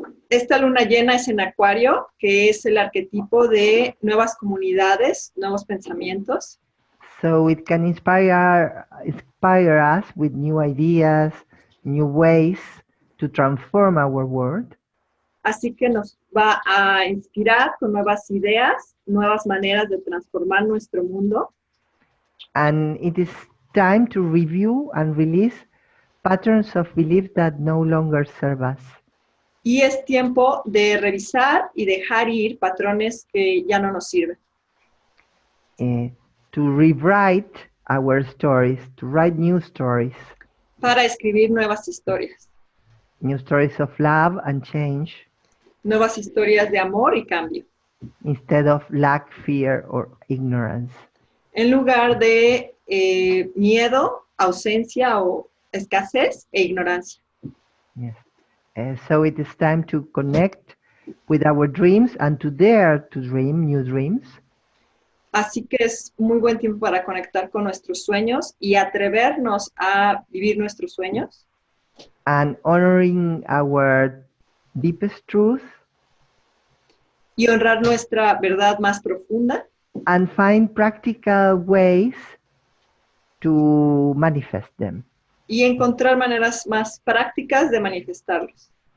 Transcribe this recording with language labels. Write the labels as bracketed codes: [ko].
[es] Esta luna llena es en Acuario, que es el arquetipo de nuevas comunidades, nuevos pensamientos. [en] So it can inspire us with new ideas, new ways to transform our world. [es] Así que nos va a inspirar con nuevas ideas, nuevas maneras de transformar nuestro mundo. [en] And it is time to review and release patterns of belief that no longer serve us. [es] Y es tiempo de revisar y dejar ir patrones que ya no nos sirven. [en] To rewrite our stories, to write new stories [es] Para escribir nuevas historias [en] of love and change, [es] nuevas historias de amor y cambio, [en] instead of lack, fear, or ignorance. [es] en lugar de miedo, ausencia o escasez e ignorancia. [en] Yes. So it is time to connect with our dreams and to dare to dream new dreams. [es] Así que es muy buen tiempo para conectar con nuestros sueños y atrevernos a vivir nuestros sueños. [en] And honoring our deepest truth [es] Y honrar nuestra verdad más profunda [en] and find practical ways to manifest them. [es] y encontrar maneras más prácticas de manifestarlos